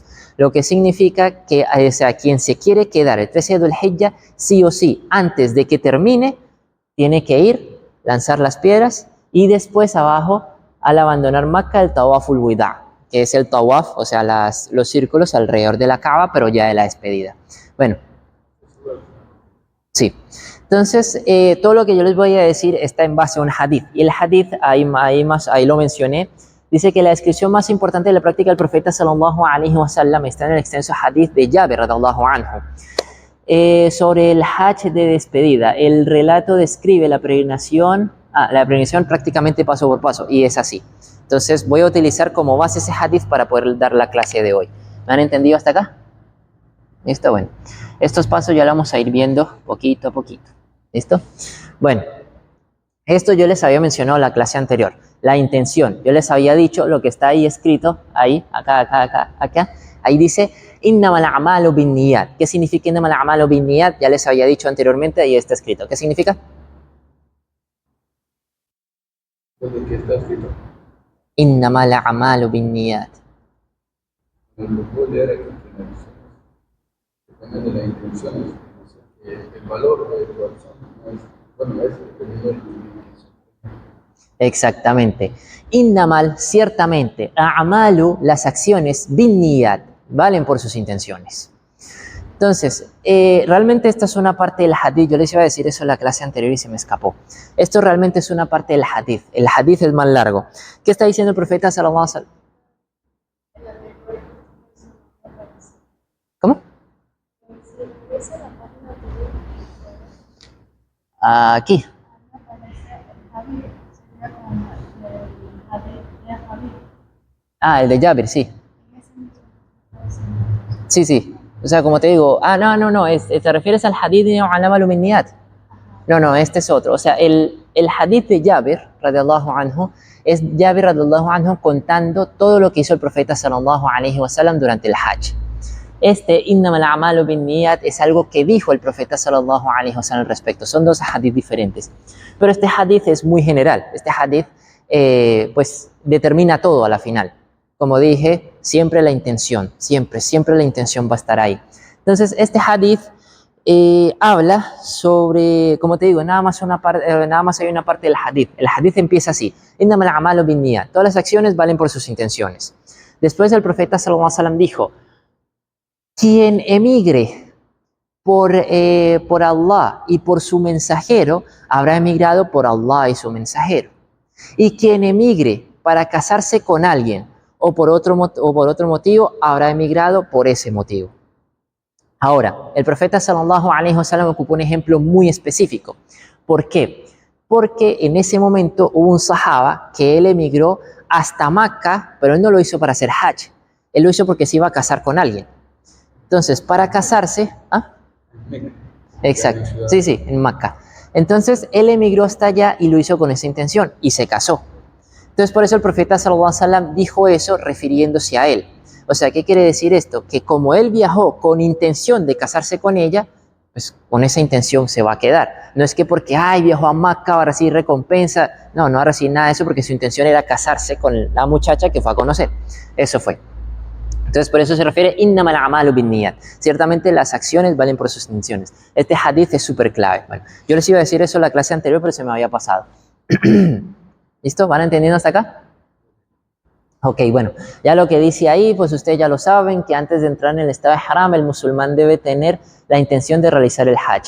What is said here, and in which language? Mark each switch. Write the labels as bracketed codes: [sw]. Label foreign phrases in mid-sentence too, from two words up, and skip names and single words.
[es] Lo que significa que, o sea, quien se quiere quedar el 13 de Dhul Hijjah, sí o sí, antes de que termine, tiene que ir, lanzar las piedras y después abajo, al abandonar Macca, el [ar] طواف الوداع, [es] que es el Tawaf, o sea, los círculos alrededor de la Kaaba, pero ya de la despedida. Bueno, sí. Entonces, todo lo que yo les voy a decir está en base a un hadith. Y el hadith, ahí lo mencioné, dice que la descripción más importante de la práctica del profeta [ar] صلى الله عليه وسلم [es] está en el extenso hadith de Jabir [ar] رضي الله عنه. [es] Sobre el Hajj de despedida, el relato describe la peregrinación prácticamente paso por paso, y es así. Entonces voy a utilizar como base ese hadith para poder dar la clase de hoy. ¿Me han entendido hasta acá? ¿Listo? Bueno, estos pasos ya lo vamos a ir viendo poquito a poquito. ¿Listo? Bueno, esto yo les había mencionado en la clase anterior. La intención, yo les había dicho lo que está ahí escrito, ahí, acá. Ahí dice, [ar] إنما الأعمال بالنيات. [es] ¿Qué significa [ar] إنما الأعمال بالنيات? [es] Ya les había dicho anteriormente, ahí está escrito. ¿Qué significa? ¿Dónde está escrito? [ar] إنما الأعمال بالنيات. [es] ¿Lo puedo leer aquí? depende de la intención, o sea, que el valor de tu acción no es, bueno, es dependiendo de tu intención. Exactamente. Innamal, ciertamente, a'malu, las acciones, [ar] بالنيات, [es] valen por sus intenciones. Entonces, realmente esta es una parte del hadith. Yo les iba a decir eso en la clase anterior y se me escapó. Esto realmente es una parte del hadith. El hadith es más largo. ¿Qué está diciendo el profeta [ar] صلى الله عليه وسلم? [es] ¿Cómo? Aquí. El de Jabir, sí. Sí, sí. O sea, como te digo, no, te refieres al hadith de [ar] الأعمال من نيات. [es] No, este es otro. O sea, el hadith de Jabir, [ar] رضي الله عنه, [es] es Jabir, [ar] رضي الله عنه, [es] contando todo lo que hizo el profeta, [ar] صلى الله عليه وسلم, [es] durante el Hajj. [ar] إنما الأعمال بالنيات, [es] es algo que dijo el profeta, [ar] صلى الله عليه وسلم, [es] al respecto. Son dos hadith diferentes. Pero este hadith es muy general. Este hadith, pues, determina todo a la final. Como dije, siempre la intención, siempre la intención va a estar ahí. Entonces, este hadith habla sobre, como te digo, nada más hay una parte del hadith. El hadith empieza así: [ar] إنما الأعمال بالنيات, [es] todas las acciones valen por sus intenciones. Después el profeta [ar] صلى الله عليه وسلم [es] dijo: quien emigre por Allah y por su mensajero, habrá emigrado por Allah y su mensajero. Y quien emigre para casarse con alguien o por otro motivo, habrá emigrado por ese motivo. Ahora, el profeta [ar] صلى الله عليه وسلم [es] ocupó un ejemplo muy específico. ¿Por qué? Porque en ese momento hubo un sahaba que él emigró hasta Macca, pero él no lo hizo para hacer hajj. Él lo hizo porque se iba a casar con alguien. Entonces, para casarse... Exacto, sí, en Macca. Entonces, él emigró hasta allá y lo hizo con esa intención y se casó. Entonces, por eso el profeta [ar] صلى الله عليه وسلم [es] dijo eso refiriéndose a él. O sea, ¿qué quiere decir esto? Que como él viajó con intención de casarse con ella, pues con esa intención se va a quedar. No es que porque, viajó a Macca, ahora sí recompensa. No va a recibir nada de eso porque su intención era casarse con la muchacha que fue a conocer. Eso fue. Entonces, por eso se refiere [ar] إنما الأعمال بالنيات. [es] Ciertamente las acciones valen por sus intenciones. Este hadith es súper clave. Bueno, yo les iba a decir eso en la clase anterior, pero se me había pasado. ¿Listo? ¿Van entendiendo hasta acá? Ok, bueno, ya lo que dice ahí, pues ustedes ya lo saben, que antes de entrar en el estado de haram, el musulmán debe tener la intención de realizar el hajj.